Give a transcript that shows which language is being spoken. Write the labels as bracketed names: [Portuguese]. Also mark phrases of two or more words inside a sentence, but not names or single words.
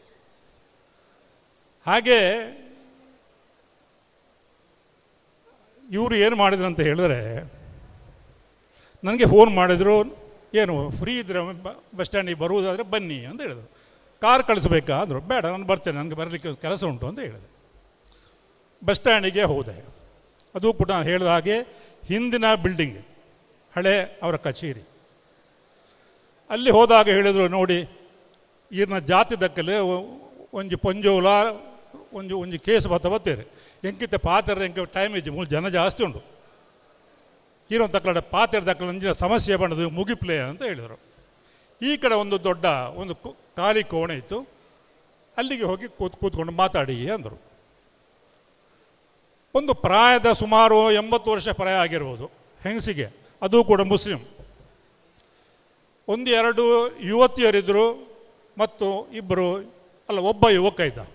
[Kannada] ಹಾಗೆ ಇವರು ಏನು ಮಾಡಿದ್ರು ಅಂತ ಹೇಳಿದ್ರೆ, ನನಗೆ ಫೋನ್ ಮಾಡಿದ್ರು, ಏನು ಫ್ರೀ ಇದ್ದರೆ ಬಸ್ ಸ್ಟ್ಯಾಂಡಿಗೆ ಬರುವುದಾದರೆ ಬನ್ನಿ ಅಂತ ಹೇಳಿದ್ರು. ಕಾರ್ ಕಳಿಸ್ಬೇಕಾ ಅಂದರು. ಬೇಡ, ನಾನು ಬರ್ತೇನೆ, ನನಗೆ ಬರಲಿಕ್ಕೆ ಕೆಲಸ ಉಂಟು ಅಂತ ಹೇಳಿದೆ. ಬಸ್ ಸ್ಟ್ಯಾಂಡಿಗೆ ಹೋದೆ. ಅದು ಕೂಡ ನಾನು ಹೇಳಿದ ಹಾಗೆ ಹಿಂದಿನ ಬಿಲ್ಡಿಂಗ್, ಹಳೆ ಅವರ ಕಚೇರಿ. ಅಲ್ಲಿ ಹೋದಾಗ ಹೇಳಿದರು, ನೋಡಿ [Tulu] ಈರ್ನ ಜಾತಿ ದಕ್ಕಲೆ ಒಂಜಿ ಪೊಂಜೋಲ ಒಂಜಿ ಕೇಸ್ ಬತ್ತೇರಿ ಎಂಕಿತ್ತೆ ಪಾತ್ರೆ ಎಂಕ ಟೈಮ್ ಇಜ್ಜಿ ಜನ ಜಾಸ್ತಿ ಉಂಟು. ಈರೊಂದು ತಕ್ಕಲ ಪಾತ್ರೆ ದಕ್ಕಲ ಅಂಜಿನ ಸಮಸ್ಯೆ ಬಣ್ಣದು ಮುಗಿಪ್ಲೆ [Kannada] ಅಂತ ಹೇಳಿದರು. ಈ ಕಡೆ ಒಂದು ದೊಡ್ಡ ಒಂದು ಖಾಲಿ ಕೋಣೆ ಇತ್ತು. ಅಲ್ಲಿಗೆ ಹೋಗಿ ಕೂತ್ಕೊಂಡು ಮಾತಾಡಿ ಅಂದರು. ಒಂದು ಪ್ರಾಯದ ಸುಮಾರು 80 ವರ್ಷ ಪ್ರಾಯ ಆಗಿರ್ಬೋದು ಹೆಂಗಸಿಗೆ, ಅದು ಕೂಡ ಮುಸ್ಲಿಂ. 1-2 ಯುವತಿಯರಿದ್ದರು ಮತ್ತು ಒಬ್ಬ ಯುವಕ ಇದ್ದ.